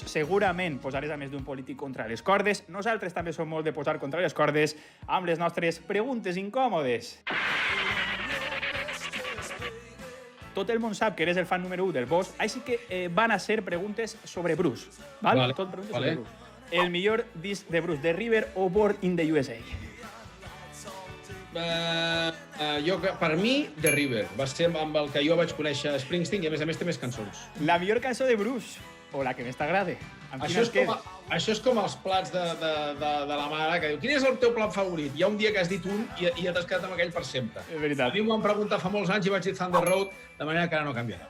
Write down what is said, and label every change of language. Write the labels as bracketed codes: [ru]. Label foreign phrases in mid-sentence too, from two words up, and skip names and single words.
[ca] Segurament posaràs a més d'un polític contra les cordes. Nosaltres també som molt de posar contra les cordes amb les nostres preguntes incòmodes. Tot el món sap que eres el fan número 1 del Bosch, així que van a ser preguntes sobre Bruce. Val? Tot preguntes sobre Bruce. El millor disc de Bruce, The River o Born in the USA? Per mi, The River. Va ser amb el que jo vaig conèixer Springsteen i, a més té més cançons. La millor cançó de Bruce, o la que més t'agrade? Això és com els plats de la mare, que diu, quin és el teu plat favorit? Hi ha un dia que has dit un i ja t'has quedat amb aquell per sempre. És veritat. A mi m'ho van preguntar fa molts anys i vaig dir Thunder Road, de manera que ara no canviarà.